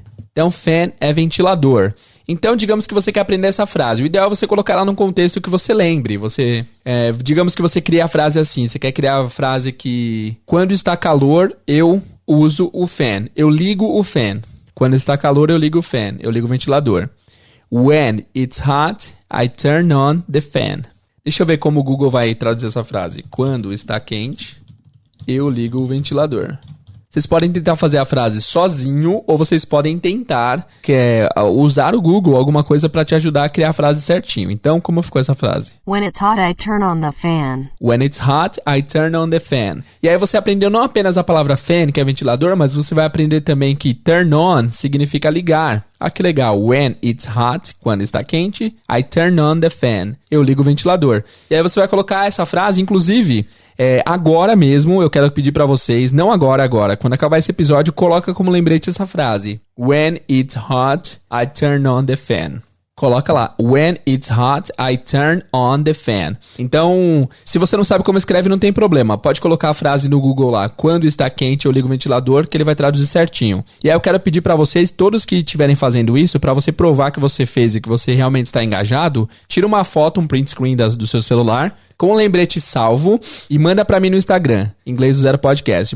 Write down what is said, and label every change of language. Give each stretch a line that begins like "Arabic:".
Portuguese: Então fan é ventilador. Então, digamos que você quer aprender essa frase. O ideal é você colocar ela num contexto que você lembre. Digamos que você cria a frase assim. Você quer criar a frase que... Quando está calor, eu uso o fan. Eu ligo o fan. Quando está calor, eu ligo o fan. Eu ligo o ventilador.
English: When it's hot, I turn on the fan.
Portuguese: Deixa eu ver como o Google vai traduzir essa frase. Quando está quente, eu ligo o ventilador. Vocês podem tentar fazer a frase sozinho ou vocês podem tentar usar o Google, alguma coisa para te ajudar a criar a frase certinho. Então, como ficou essa frase?
English: When it's hot, I turn on the fan. When it's hot, I turn on the fan.
Portuguese: E aí você aprendeu não apenas a palavra fan, que é ventilador, mas você vai aprender também que turn on significa ligar. Ah, que legal.
English: When it's hot,
Portuguese: quando está quente,
English: I turn on the fan.
Portuguese: Eu ligo o ventilador. E aí você vai colocar essa frase, inclusive, agora mesmo, eu quero pedir pra vocês, não agora, quando acabar esse episódio, coloca como lembrete essa frase.
English: When it's hot, I turn on the fan.
Portuguese: Coloca lá,
English: when it's hot, I turn on the fan.
Portuguese: Então, se você não sabe como escreve, não tem problema. Pode colocar a frase no Google lá, quando está quente, eu ligo o ventilador, que ele vai traduzir certinho. E aí eu quero pedir pra vocês, todos que estiverem fazendo isso, pra você provar que você fez e que você realmente está engajado, tira uma foto, um print screen do seu celular, com um lembrete salvo e manda pra mim no Instagram, Inglês do Zero Podcast.